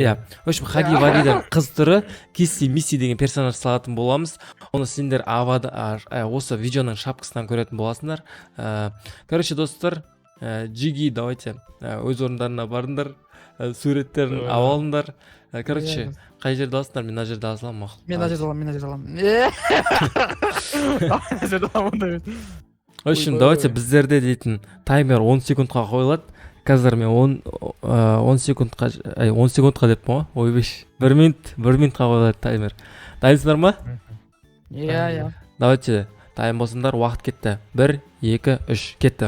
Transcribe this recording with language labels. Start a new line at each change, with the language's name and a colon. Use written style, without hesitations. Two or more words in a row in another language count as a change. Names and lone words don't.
Kazakh: Иә,
Russian: в общем,
Kazakh: Хаги Вагидің қыз түрі Кисси Мисси деген персонаж салатын боламыз. Оны сендер осы видеоның шапкасынан көретін боласыңдар. Короче, достар, Джиги, давайте өз орындарына барыңдар, суреттерін алыңдар. Короче, қай жерде аласыңдар? Мен мына жерде алсам мақұл. Мен мына жерде аламын.
Russian: В общем, давайте
Kazakh: біздерде дейтін таймер 10 секундқа қойылады. Қазір мен 10 секундқа деп па? Ойбеш. 1 минутқа қойылады таймер. Дайынсыңдар ма? Иә. Давайте, дайын болсаңдар, уақыт кетті. 1, 2, 3, кетті.